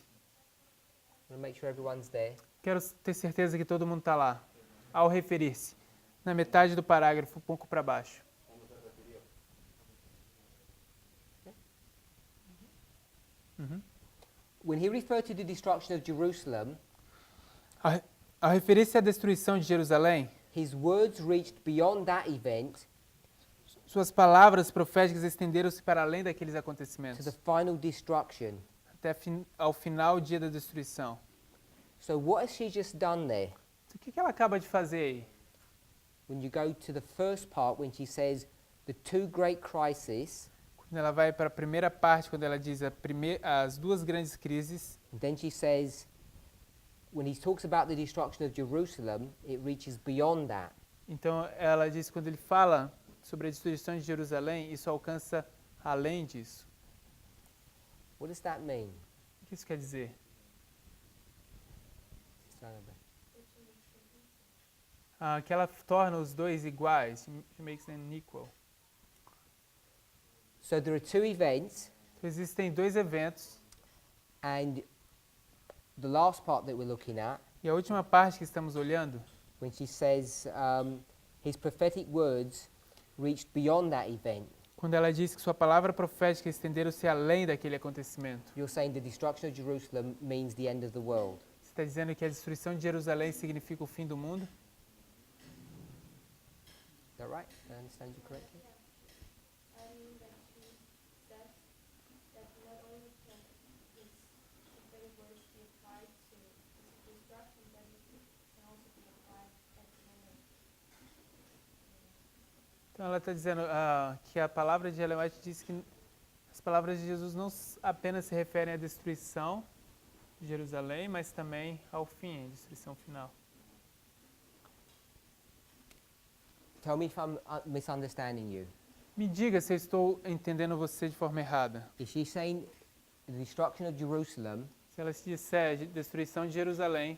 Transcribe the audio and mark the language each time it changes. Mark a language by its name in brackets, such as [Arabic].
[English] I want to make sure everyone's there. [Portuguese] Quero ter certeza que todo mundo está lá. Ao referir-se. Na metade do parágrafo, um pouco para baixo. [English] when he referred to the destruction of Jerusalem, [Portuguese] Ao referir-se à destruição de Jerusalém, [English] his words reached beyond that event [Portuguese] suas palavras proféticas estenderam-se para além daqueles [English] to [Portuguese] acontecimentos, [English] the final destruction. [Portuguese] até ao final, o dia da destruição. [English] So what has she just done there? [Portuguese] Então, o que ela acaba de fazer aí? [English] When you go to the first part, when she says the two great crises, [Portuguese] Quando ela vai para a primeira parte, quando ela diz as duas grandes crises, [English] and then she says, when he talks about the destruction of Jerusalem, it reaches beyond that. [Portuguese] então ela diz que quando ele fala sobre a destruição de Jerusalém, isso alcança além disso. [English] What does that mean? [Portuguese] O que isso quer dizer? Que ela torna os dois iguais, [English] she makes them equal. So there are two events, [Portuguese] Então, existem dois eventos, [English] and the last part that we're looking at, [Portuguese] e a última parte que estamos olhando, [English] when she says his prophetic words reached beyond that event, [Portuguese] quando ela diz que sua palavra profética estenderam-se além daquele acontecimento. [English] you're saying the destruction of Jerusalem means the end of the world. [Portuguese] Você está dizendo que a destruição de Jerusalém significa o fim do mundo? [English] Is that right? Did I understand you correctly? I mean that she says that not only can his prophetic words be applied to his destruction, but it can also be applied at the moment. [Portuguese] Então ela está dizendo que a palavra de Ellen White diz que as palavras de Jesus não apenas se referem à destruição de Jerusalém, mas também ao fim, à destruição final. [English] Tell me if I'm misunderstanding you. [Portuguese] Me diga se eu estou entendendo você de forma errada. [English] Is she saying the destruction of Jerusalem [Portuguese] Se ela se disser destruição de Jerusalém